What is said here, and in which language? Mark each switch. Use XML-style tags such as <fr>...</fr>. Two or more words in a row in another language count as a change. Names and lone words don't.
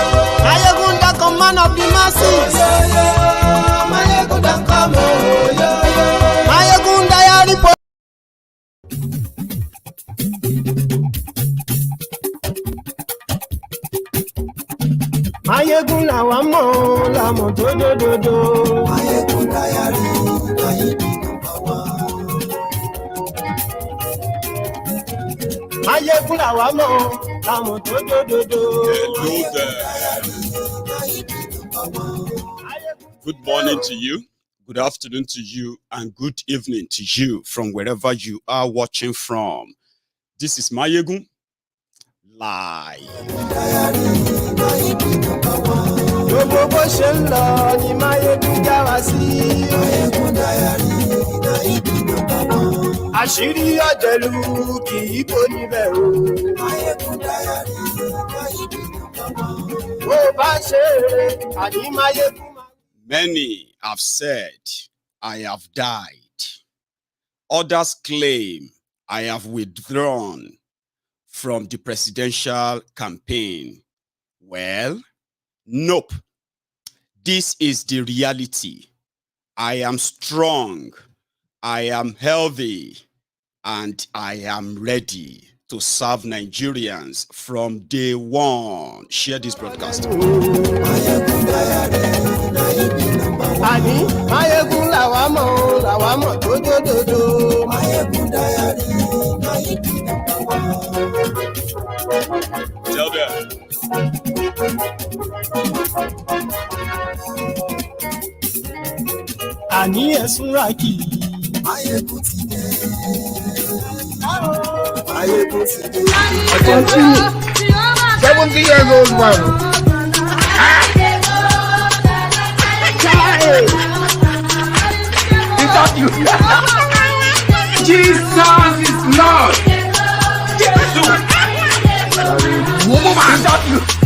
<en>Maiyegun don't come, man of the masses, oh yo yo. Maiyegun don't come, oh yo yo.</en> <yo>Maiyegun diary Maiyegun làwa mọ̀ làmọ̀ tó dòdòdò.</yo> <en>Maiyegun diary Maiyegun number one.</en> <yo>Maiyegun làwa mọ̀ làmọ̀ tó dòdòdò.</yo> <en>Hello there. Good morning to you, good afternoon to you, and good evening to you from wherever you are watching from. This is Maiyegun live.</en> <yo>Gbogbo bó ṣe ń lọ ni Maiyegun já wa sí.</yo> <en>Maiyegun diary Maiyegun number one.</en> <yo>Àṣírí ọ̀jẹ̀lú kì í bò níbẹ̀ o.</yo> <en>Maiyegun diary Maiyegun number one.</en> <yo>Bó bá ṣe eré àní Maiyegun.</yo> <en>Many have said, I have died. Others claim I have withdrawn from the presidential campaign. Well, nope. This is the reality. I am strong, I am healthy, and I am ready to serve Nigerians from day one. Share this broadcast.</en> <yo>Ani Maiyegun làwa mọ̀ tó dòdòdò.</yo> <en>Maiyegun diary Maiyegun number one. Tell them.</en> <yo>Ani ẹ̀sùn ràkì. Maiyegun ti dé. Maiyegun ti dé.</yo> <en>70 years old man. Is that you? Jesus is Lord. Jesus. Is that you?</en>